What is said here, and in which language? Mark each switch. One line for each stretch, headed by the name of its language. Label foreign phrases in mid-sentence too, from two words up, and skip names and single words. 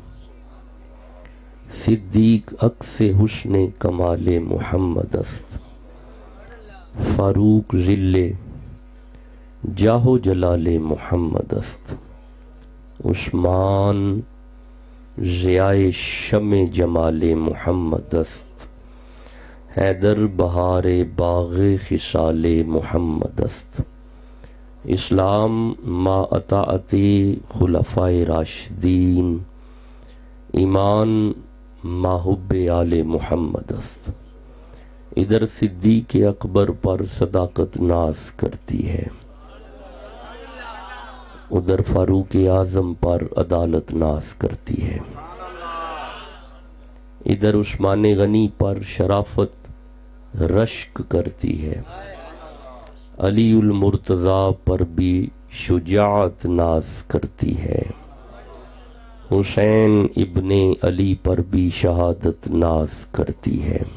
Persian: صدیق عکس حسن کمال محمد است، فاروق ذل جاہ و جلال محمد است، عثمان ضیاء شمع جمال محمد است، حیدر بہار باغ خصال محمد است. اسلام ما اطاعت خلفائے راشدین، ایمان ما حب آل محمد است.
Urdu: ادھر صدیق اکبر پر صداقت ناز کرتی ہے، ادھر فاروق اعظم پر عدالت ناز کرتی ہے، ادھر عثمان غنی پر شرافت رشک کرتی ہے، علی المرتضی پر بھی شجاعت ناز کرتی ہے، حسین ابن علی پر بھی شہادت ناز کرتی ہے.